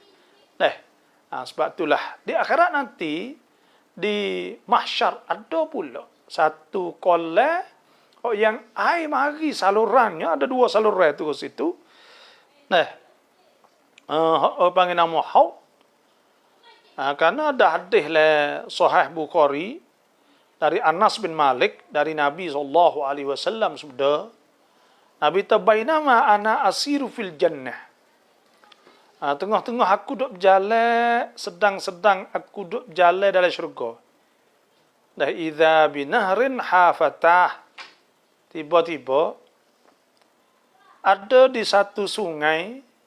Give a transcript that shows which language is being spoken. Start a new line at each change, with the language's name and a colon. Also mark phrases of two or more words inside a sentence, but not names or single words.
Malay: Sebab itulah di akhirat nanti di mahsyar ada pula satu kolam yang air mari salurannya ada dua saluran tu ke situ. Panggil nama haud. Karena ada hadis le Sahih Bukhari dari Anas bin Malik dari Nabi SAW sabda Nabi
Arabic: بينما أنا أسير في الجنة.
Malay: Tengah-tengah aku duk berjalan, sedang-sedang aku duk berjalan dalam syurga.
Arabic: Dah إذا بنهر حافتاه.
Malay: Tiba-tiba ada di satu sungai.